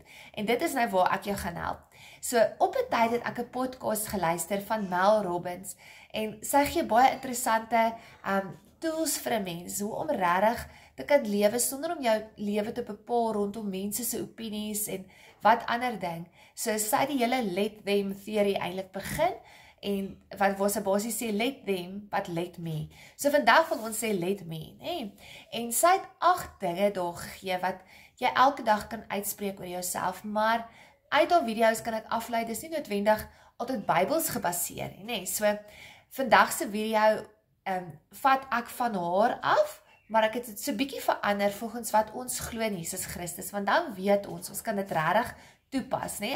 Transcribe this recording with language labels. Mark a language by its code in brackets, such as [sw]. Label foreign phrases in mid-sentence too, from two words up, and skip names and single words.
[af] En dit is nou waar ek jou gaan help. So op 'n tyd het ek 'n podcast geluister van Mel Robbins en sy gee baie interessante tools vir 'n mens, hoe om regtig te kan lewe sonder om jou lewe te bepaal rondom mense se opinies en wat ander ding. So sy het die hele [en] let them theory [af] eintlik begin en wat sy basies sê, [en] let them, but let me. [af] So vandag wil ons sê, [en] let me, [af] nee. En sy het 8 dinge daar gegee wat jy elke dag kan uitspreek oor jouself, maar uit haar video's kan ek aflei, dis nie noodwendig altyd Bybels gebaseer, nee. So vandag se video vat ek van haar af, maar ek het dit so bietjie verander volgens wat ons glo in Jesus Christus, want dan weet ons kan dit regtig toepas, nee?